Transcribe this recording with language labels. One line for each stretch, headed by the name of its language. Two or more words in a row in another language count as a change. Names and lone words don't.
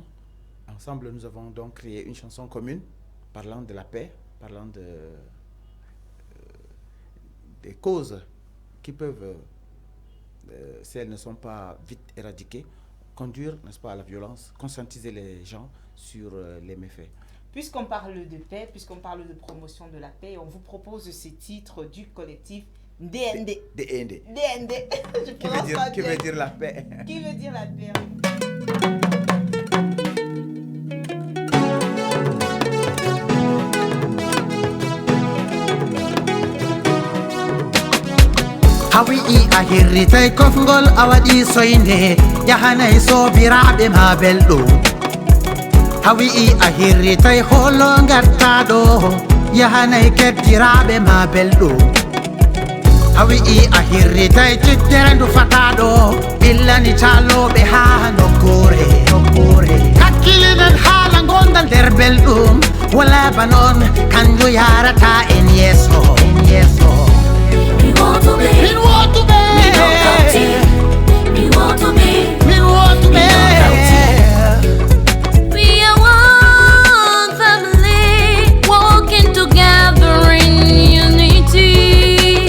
French: Ensemble, nous avons donc créé une chanson commune parlant de la paix, parlant des causes qui peuvent, si elles ne sont pas vite éradiquées, conduire, n'est-ce pas, à la violence, conscientiser les gens sur les méfaits. Puisqu'on parle de paix, puisqu'on parle de promotion de la paix, on vous propose ce titre du collectif DND. DND. DND. Qui veut dire la paix. Qui veut dire la paix.
Fula: hawi a hirritay kofgol a waɗi soyne yahanay sobiraɓe ma belɗo hawi a hirritay holo gattaɗo yahanay keddiraɓe ma belɗo hawi a hirritay ciddere ndu fataɗo billani caloɓe ha nokkure hakkilinen haala gondal nder belɗum wala ba noon kanju yarata en yeeso
English: We want to be. We want to be. We want to be. We want to be. We are one family, walking together in unity.